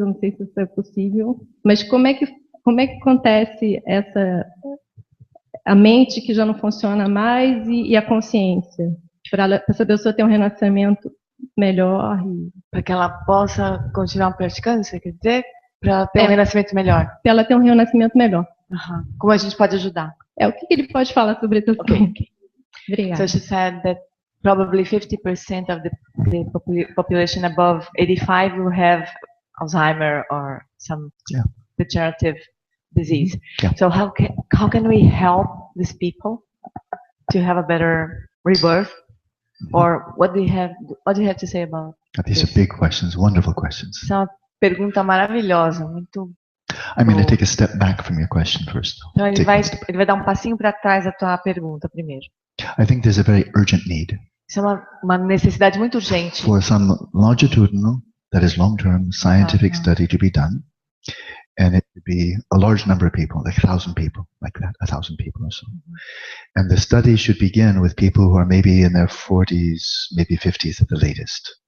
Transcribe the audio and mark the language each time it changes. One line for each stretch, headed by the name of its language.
Portuguese: Eu não sei se isso é possível, mas como é que acontece a mente que já não funciona mais e a consciência para essa pessoa ter um renascimento melhor? Para que ela possa continuar praticando, você quer dizer? Para ter um renascimento melhor. Para ela ter um renascimento melhor. Como a gente pode ajudar? O que ele pode falar sobre isso? Okay. Obrigada.
English: So she said that probably 50% of the population above 85 will have Alzheimer or some degenerative disease. Yeah. So how can we help these people to have a better rebirth? Or what do you have to say about These are big questions, wonderful questions.
Portuguese: Essa é uma pergunta maravilhosa, muito.
English: I'm going to take a step back from your question first.
Portuguese: Então ele vai dar um passinho para trás da tua pergunta primeiro.
English: I think there's a very urgent need.
Portuguese: Isso é uma necessidade muito urgente.
English: For some longitudinal, that is long-term scientific study to be done, and it would be a large number of people, like 1,000 people, like that, 1,000 people or so. And the study should begin with people who are maybe in their 40s, maybe 50s at the latest.